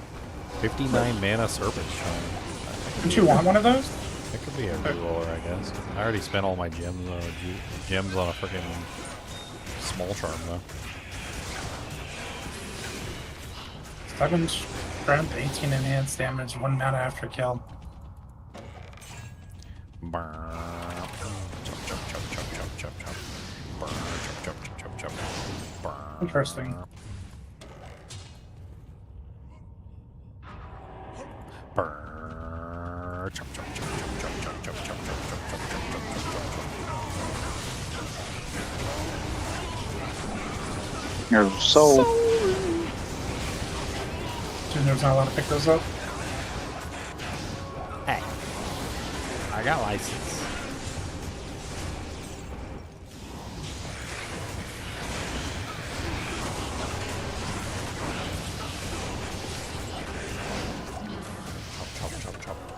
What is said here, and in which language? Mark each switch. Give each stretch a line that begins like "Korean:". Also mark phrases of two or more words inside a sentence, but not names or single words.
English: 59 mana Serpent Shrine. Don't you want one of those? It could be a reroller, I guess. I already spent all my gems on a freaking small charm though. 7 strength, 18 enhanced damage, 1 mana after kill. Burn. Chop, chop, chop, chop, chop, chop, chop. Burn. Chop, chop, chop, chop, chop. Burn. Interesting. Burn. Chop, chop, chop, chop, chop, chop, chop, chop, chop, chop, chop, chop, chop, chop. your soul. Junior's not allowed to pick those up. Hey, I got license. Chop, chop, chop, chop.